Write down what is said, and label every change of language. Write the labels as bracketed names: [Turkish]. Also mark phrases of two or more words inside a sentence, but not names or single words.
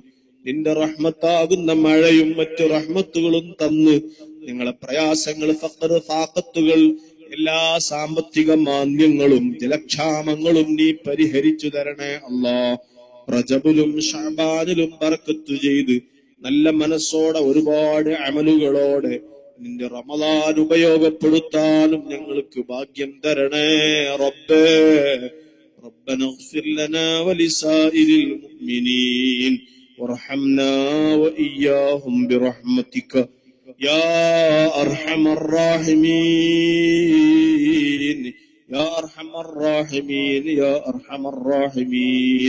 [Malayalam] നിന്റെ റഹ്മത്താകുന്ന മഴയും മറ്റു റഹ്മത്തുകളും തന്ന് ഞങ്ങളെ പ്രയാസങ്ങൾ, ഫഖർ, ഫാഖത്തുകൾ, എല്ലാ സാമ്പത്തിക മാന്ദ്യങ്ങളും ജലക്ഷാമങ്ങളും നീ പരിഹരിച്ചു തരണേ അല്ലാ. റജബിലും ശഅബാനിലും ബർക്കത്ത് ചെയ്ത് നല്ല മനസ്സോടെ ഒരുപാട് അമലുകളോടെ നിന്റെ റമളാൻ ഉപയോഗപ്പെടുത്താനും ഞങ്ങൾക്ക് ഭാഗ്യം തരണേ റബ്ബേ. [Arabic] ربنا اغفر لنا ولسائر المؤمنين وارحمنا وإياهم برحمتك يا أرحم الراحمين يا أرحم الراحمين يا أرحم الراحمين.